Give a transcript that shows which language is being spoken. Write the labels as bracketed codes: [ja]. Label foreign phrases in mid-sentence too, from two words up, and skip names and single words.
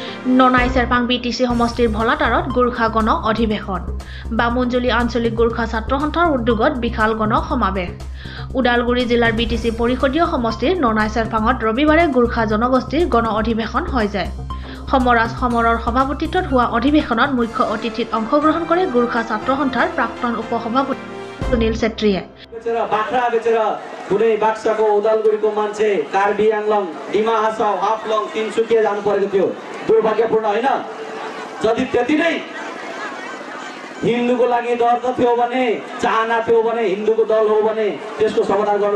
[as] ননাই চেৰপাং বিটিচি সমষ্টিৰ ভলাতাৰত গোৰ্খা গণ অধিৱেশন বামুণজুলি আঞ্চলিক গোৰ্খা ছাত্ৰ সন্থাৰ উদ্যোগত বিশাল গণ সমাৱেশ ওদালগুৰি জিলাৰ বিটিচি পৰিষদীয় সমষ্টিৰ ননাই চেৰপাঙত ৰবিবাৰে গোৰ্খা জনগোষ্ঠীৰ গণ অধিৱেশন হৈ যায় সমৰাজ সমৰৰ সভাপতিত্বত হোৱা অধিৱেশনত মুখ্য অতিথিত অংশগ্ৰহণ কৰে গোৰ্খা ছাত্ৰ সন্থাৰ প্ৰাক্তন উপসভাপতি সুনীল চেত্ৰীয়ে [ne] बाख्रा बेचेर कुनै बाक्साको उदालगुरीको मान्छे कार्बी आंगलङ डिमा हासाउ हाफलङ तिनसुकिया जानु परेको थियो दुर्भाग्यपूर्ण हैन जति त्यति नै हिन्दूको लागि दर्द थियो भने चाहना थियो भने हिन्दूको दल हो भने त्यसको समाधान गर्न